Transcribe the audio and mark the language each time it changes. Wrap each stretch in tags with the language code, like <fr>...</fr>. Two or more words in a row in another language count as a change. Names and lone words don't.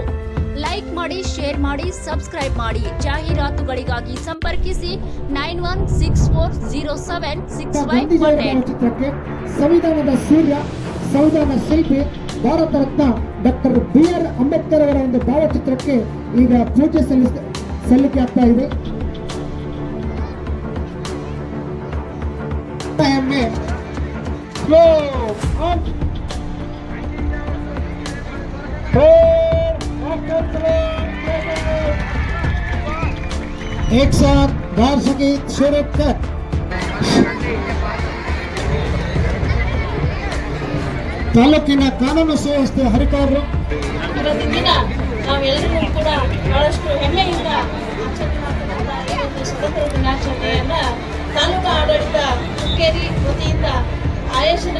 <kn>ಲೈಕ್ ಮಾಡಿ, ಶೇರ್ ಮಾಡಿ, ಸಬ್ಸ್ಕ್ರೈಬ್ ಮಾಡಿ. ಜಾಹೀರಾತುಗಳಿಗಾಗಿ ಸಂಪರ್ಕಿಸಿ 9164076518. ಚಿತ್ರಕ್ಕೆ ಸಂವಿಧಾನದ ಸೂರ್ಯ, ಸಂವಿಧಾನ ಶಿಲ್ಪಿ, ಭಾರತ ರತ್ನ ಡಾಕ್ಟರ್ BR ಅಂಬೇಡ್ಕರ್ ಅವರ ಒಂದು ಭಾವಚಿತ್ರಕ್ಕೆ ಈಗ ಪೂಜೆ ಸಲ್ಲಿಕೆ ಆಗ್ತಾ ಇದೆ.</kn> <hi>एक साथ बार संगीत शुरू कर.</hi> <kn>ತಾಲೂಕಿನ ಕಾನೂನು ಸುವ್ಯವಸ್ಥೆ ಹರಿಕಾರರು ಇವತ್ತಿನ ದಿನ ನಾವೆಲ್ಲರೂ ಕೂಡ ಬಹಳಷ್ಟು ಹೆಮ್ಮೆಯಿಂದ ಸ್ವತಂತ್ರ ದಿನಾಚರಣೆಯನ್ನ ತಾಲೂಕಾ ಆಡಳಿತ ಹುಕ್ಕೇರಿ ವತಿಯಿಂದ ಆಯೋಜನೆ</kn>